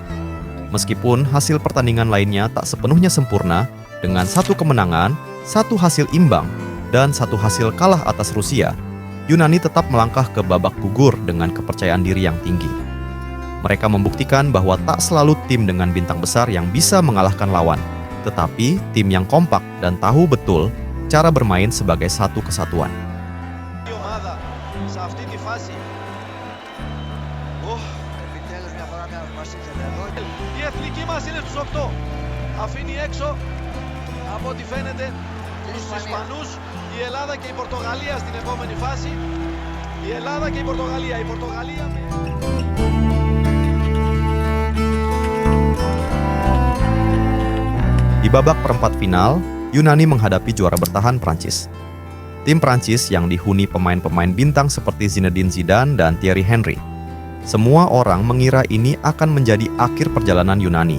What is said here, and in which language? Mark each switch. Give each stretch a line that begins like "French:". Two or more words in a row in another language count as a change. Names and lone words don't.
Indonesian: Meskipun hasil pertandingan lainnya tak sepenuhnya sempurna, dengan 1 kemenangan, 1 hasil imbang, dan 1 hasil kalah atas Rusia, Yunani tetap melangkah ke babak gugur dengan kepercayaan diri yang tinggi. Mereka membuktikan bahwa tak selalu tim dengan bintang besar yang bisa mengalahkan lawan, tetapi tim yang kompak dan tahu betul cara bermain sebagai satu kesatuan.
Greek: Η εθνική μας είναι στους 8. Αφήνει έξω από ό,τι φαίνεται τους Ισπανούς, η Ελλάδα και η Πορτογαλία στην επόμενη φάση. Η Ελλάδα και η Πορτογαλία. Η Πορτογαλία
Indonesian: Di babak perempat final, Yunani menghadapi juara bertahan Prancis. Tim Prancis yang dihuni pemain-pemain bintang seperti Zinedine Zidane dan Thierry Henry. Semua orang mengira ini akan menjadi akhir perjalanan Yunani.